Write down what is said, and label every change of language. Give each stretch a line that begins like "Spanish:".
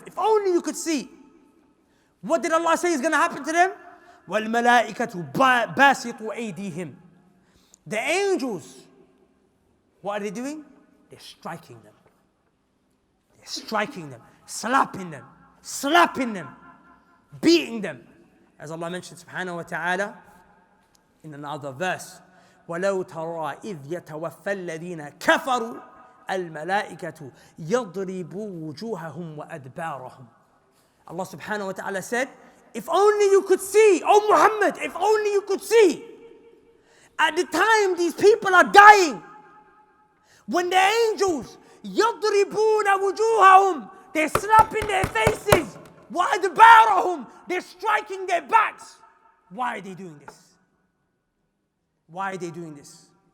English: If only you could see. What did Allah say is going to happen to them?
Arabic: وَالْمَلَائِكَةُ بَاسِطُوا أَيْدِيهِمْ.
English: The angels, what are they doing? They're striking them. They're striking them, slapping them, beating them. As Allah mentioned
Arabic: subhanahu wa ta'ala
English: in another verse,
Arabic: وَلَوْ تَرَى إِذْ يَتَوَفَّى الَّذِينَ كَفَرُوا الْمَلَائِكَةُ يَضْرِبُوا وُجُوهَهُمْ وَأَدْبَارَهُمْ.
English: Allah subhanahu wa ta'ala said, if only you could see, oh Muhammad, if only you could see, at the time these people are dying, when the angels
Arabic: يَضْرِبُونَ وُجُوهَهُمْ,
English: they're slapping their faces,
Arabic: وَأَدْبَارَهُمْ,
English: they're striking their backs. Why are they doing this? Why are they doing this?